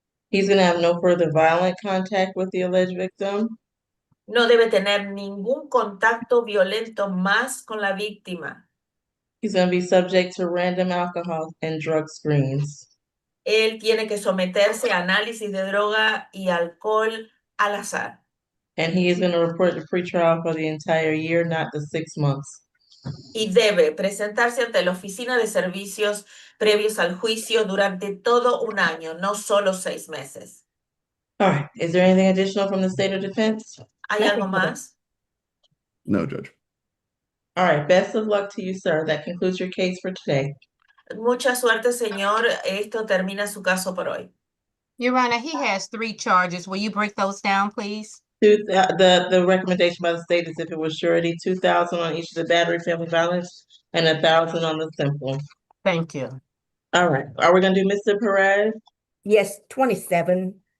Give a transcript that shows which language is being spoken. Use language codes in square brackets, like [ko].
[en] He's going to have no further violent contact with the alleged victim. [es] No debe tener ningún contacto violento más con la víctima. [en] He's going to be subject to random alcohol and drug screens. [es] Él tiene que someterse a análisis de droga y alcohol al azar. [en] And he is going to report the pretrial for the entire year, not the 6 months. [es] Y debe presentarse ante la oficina de servicios previos al juicio durante todo un año, no solo 6 meses. [en] All right, is there anything additional from the state of defense? [es] ¿Hay algo más? [en] No, Judge. All right, best of luck to you, sir. That concludes your case for today. [es] Mucha suerte, señor. Esto termina su caso por hoy. [en] Your Honor, he has 3 charges. Will you break those down, please? The recommendation by the state is if it was surety, 2,000 on each of the battery, family violence, and 1,000 on the simple. Thank you. All right, are we going to do Mr. Perez? Yes, 27.